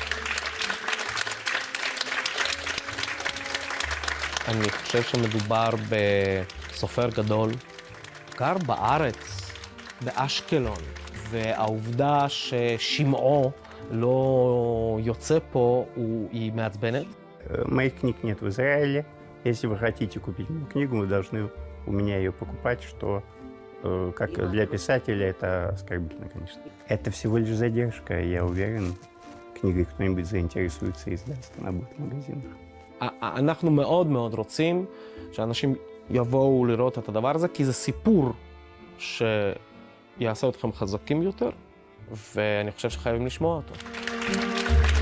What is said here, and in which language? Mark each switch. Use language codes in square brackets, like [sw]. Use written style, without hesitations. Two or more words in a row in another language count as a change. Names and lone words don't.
[he] אני חושב שמדובר בסופר גדול, גר בארץ, באשקלון, והעובדה ששמעו לא יוצא פה היא מעצבנת. [ru] Моих книг нет в Израиле. Если вы хотите купить мою книгу, вы должны у меня ее покупать, что как для писателя это оскорбительно, конечно. Это всего лишь задержка, я уверен. Книгой кто-нибудь заинтересуется и издаст, она будет в магазинах. [he] אנחנו מאוד מאוד רוצים שאנשים יבואו לראות את הדבר הזה, כי זה סיפור שיעשה אתכם חזקים יותר, ואני חושב שחייבים לשמוע אותו.